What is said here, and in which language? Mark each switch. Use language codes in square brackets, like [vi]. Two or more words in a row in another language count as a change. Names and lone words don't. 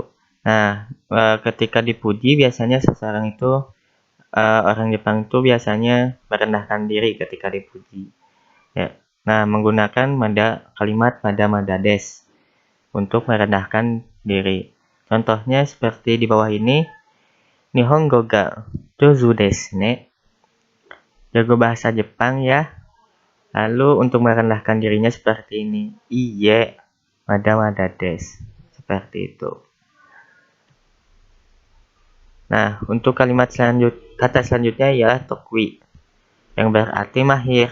[id] Nah, ketika dipuji biasanya seseorang itu orang Jepang itu biasanya merendahkan diri ketika dipuji. Ya. Nah, menggunakan kalimat [ja] まだです [id] untuk merendahkan diri. Contohnya seperti di bawah ini. [ja] 日本語が上手ですね. [id] Jago bahasa Jepang ya. Lalu untuk merendahkan dirinya seperti ini. [ja] いいえ、まだです. [id] Seperti itu. Nah, untuk kata selanjutnya ialah tokui, yang berarti mahir.